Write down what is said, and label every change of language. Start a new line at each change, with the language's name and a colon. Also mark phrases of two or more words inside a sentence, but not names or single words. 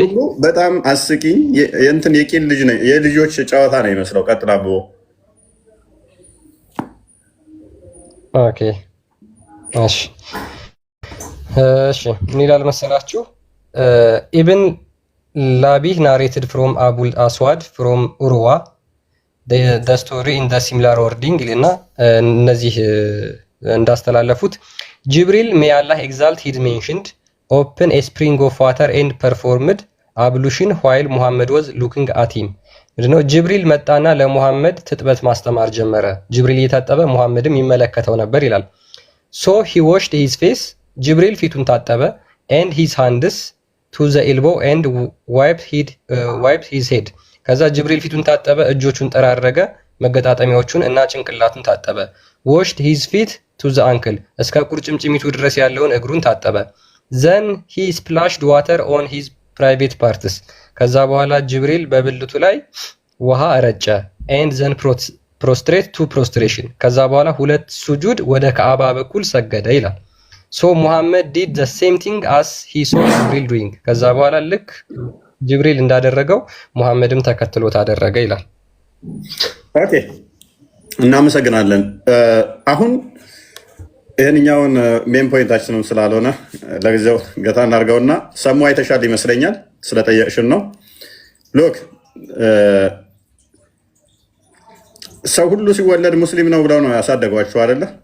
Amharic: በጣም አስቂኝ የእንትን የቂል ልጅ ነው የልጆች ጨዋታ ነው የሚመስለው። ቀጥላቦ ኦኬ እሺ ምን ይላል መሰላችሁ?
English: Ibn Labih narrated from Abul Aswad from Urwa the story in the similar wording
Amharic: ይልና እነዚህ እንዳስተላለፉት ጅብሪል
English: may Allah exalt he mentioned open a spring of water and performed ablution while Muhammad was looking at him.
Amharic: ምንድነው? ጅብሪል መጣና ለሙሐመድ ትጥበት ማስተማር ጀመረ። ጅብሪል እየታጠበ ሙሐመድም ይመለከተው ነበር ይላል።
English: so he washed his face
Amharic: ጅብሪል ፊቱን ታጠበ
English: and his hands to the elbow and wiped his head.
Amharic: ከዛ ጅብሪል ፊቱን ታጠበ፣ እጆቹን ጠራረገ፣ መገጣጠሚያዎቹን እና ጭንቅላቱን ታጠበ።
English: washed his feet to the ankle
Amharic: እስከ ቁርጭምጭሚቱ ድረስ ያለውን እግሩን ታጠበ።
English: then he splashed water on his private parts
Amharic: ከዛ በኋላ ጅብሪል በብልቱ ላይ ውሃ ረጨ
English: and then prostrate to prostration
Amharic: ከዛ በኋላ ሁለት ሱጁድ ወደ ካዕባ በኩል ሰገደ ይላል።
English: so Muhammad did the same thing as he saw Jibril doing
Amharic: ከዛ በኋላ ልክ ጅብሪል እንዳደረገው ሙሐመድም ተከትሎት አደረገ ይላል። ኦኬ እናመሰግናለን። አሁን ይህንኛውን ሜን ፖይንታችንም ስላልሆነ ለጊዜው ገታ እናድርገውና ሰሙ አይተሻል ይመስለኛል ስለጠየቅሽን ነው። ሎክ ሰው ሁሉ ሲወለድ ሙስሊም ነው ብለው ነው ያሳደጓቸው አይደለ?